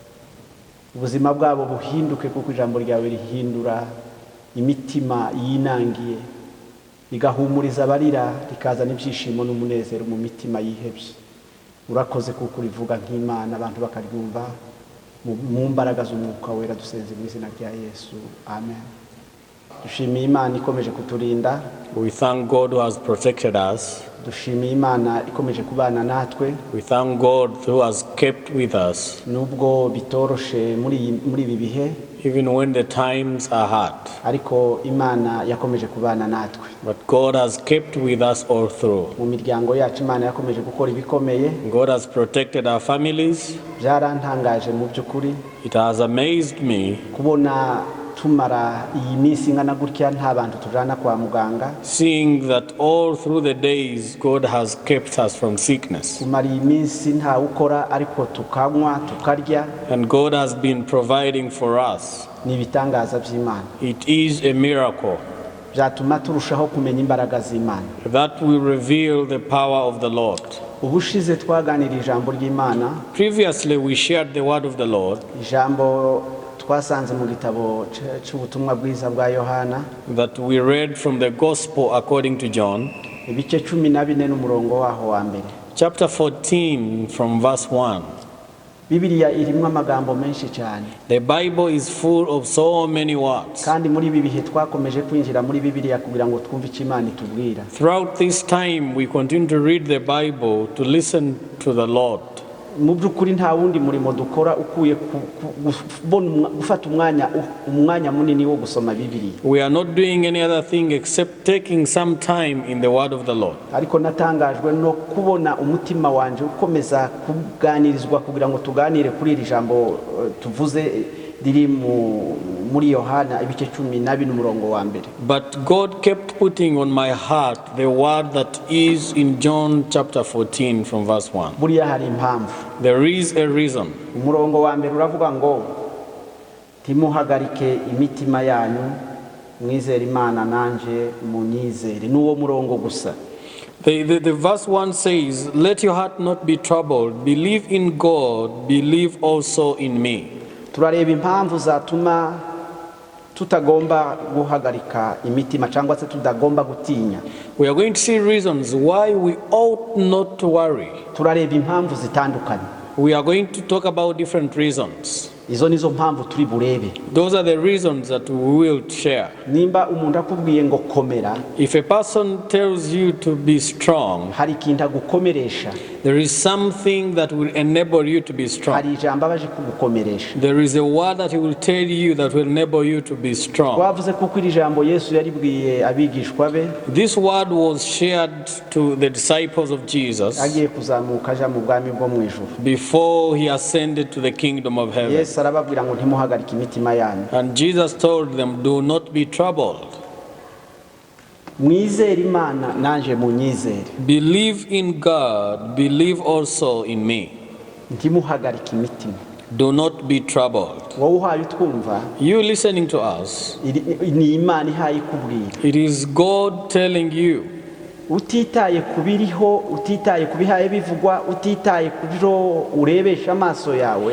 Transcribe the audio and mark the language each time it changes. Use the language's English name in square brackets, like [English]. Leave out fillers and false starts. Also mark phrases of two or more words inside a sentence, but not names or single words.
[Kinyarwanda] Ubuzima bwabo buhinduke kuko ijambo ryawe rihindura imitima yinangiye, rigahumuriza abarira, rikazana ibyishimo n'umunezero mu mitima yihebye. Urakoze kuko urivuga nk'Imana, abantu bakaryumva mu mbaraga z'umwuka wera, dusenze mu izina rya Yesu, amen. Dushimiye Imana ikomeje kuturinda. [English] We thank God who has protected us. [Kinyarwanda] Dushimiye Imana ikomeje kubana natwe. [English] We thank God who has kept with us. [Kinyarwanda] Nubwo bitoroshe muri ibi bihe, [English] Even when the times are hard. [Kinyarwanda] ariko Imana yakomeje kubana natwe. [English] But God has kept with us all through. [Kinyarwanda] Mu miryango yacu Imana yakomeje gukora ibikomeye. [English] God has protected our families. [Kinyarwanda] Byarantangaje mu by'ukuri [English] It has amazed me [Kinyarwanda] kubona tumara iyi minsi ingana gutya nta bantu tujana kwa muganga. [English] seeing that all through the days God has kept us from sickness. [Kinyarwanda] Kumara iyi minsi nta ukora ariko tukanywa tukarya. [English] And God has been providing for us. [Kinyarwanda] Ni ibitangaza by'Imana. [English] It is a miracle [Kinyarwanda] Byatuma turushaho kumenya imbaraga z'Imana. [English] that will reveal the power of the Lord. [Kinyarwanda] Ubushize twaganira ijambo ry'Imana, [English] Previously we shared the word of the Lord [Kinyarwanda] ijambo twasanze mu gitabo cy'ubutumwa bwiza bwa Yohana, [English] that we read from the Gospel according to John, [Kinyarwanda] ibice 14 n'umurongo waho wa mbere. [English] chapter 14 from verse 1. [Kinyarwanda] Bibiliya irimo amagambo menshi cyane, [English] The Bible is full of so many words. [Kinyarwanda] kandi muri ibi bihe twakomeje kwinjira muri Bibiliya kugira ngo twumve icyo Imana itubwira. [English] Throughout this time we continue to read the Bible to listen to the Lord. [Kinyarwanda] Mu by'ukuri nta wundi murimo dukora ukuye gufata umwanya munini wo gusoma Bibiliya. [English] We are not doing any other thing except taking some time in the word of the Lord. [Kinyarwanda] Ariko natangajwe no kubona umutima wanje ukomeza kuganirizwa kugira ngo tuganire kuri iri jambo tuvuze riri muri Yohana ibice 12 n'umurongo wa mbere. [English] But God kept putting on my heart the word that is in John chapter 14 from verse 1. [Kinyarwanda] Buriya hari impamvu. [English] There is a reason. [Kinyarwanda] Umurongo wa mbere uravuga ngo timuhagarike imitima yanyu, mwizere Imana nanje munyizere. Nuwo murongo gusa. [English] The verse 1 says, let your heart not be troubled, believe in God, believe also in me. [Kinyarwanda] Turareba impamvu zatuma tutagomba guhagarika imitima cyangwa se tutagomba gutinya. [English] We are going to see reasons why we ought not to worry. [Kinyarwanda] Turareba impamvu zitandukanye. [English] We are going to talk about different reasons. [Kinyarwanda] Izo nizo mpamvu turi burebe. [English] Those are the reasons that we will share. [Kinyarwanda] Nimba umuntu akubwiye ngo komera, [English] If a person tells you to be strong, [Kinyarwanda] hari ikintu agukomeresha, [English] there is something that will enable you to be strong. [Kinyarwanda] hari ijambo abaje kugukomeresha. [English] There is a word that he will tell you that will enable you to be strong. [Kinyarwanda] Twavuze kuko iri jambo Yesu yaribwiye abigishwa be [English] This word was shared to the disciples of Jesus [Kinyarwanda] agiye kuzamuka aja mu bwami bwo mu ijuru. [English] before he ascended to the kingdom of heaven. [Kinyarwanda] Yesu arababwira ngo ntimuhagarike imitima yanyu. [English] And Jesus told them, do not be troubled. [Kinyarwanda] Mwizere Imana nanje munyizere. [English] Believe in God, believe also in me. [Kinyarwanda] Ntimuhagarike imitima. [English] Do not be troubled. [Kinyarwanda] Wowe uhaye utwumva, [English] You listening to us, [Kinyarwanda] ni Imana ihaye ikubwira. [English] it is God telling you. [Kinyarwanda] Utitaye kubiriho, utitaye kubihaye bivugwa, utitaye kubiro urebesha amaso yawe,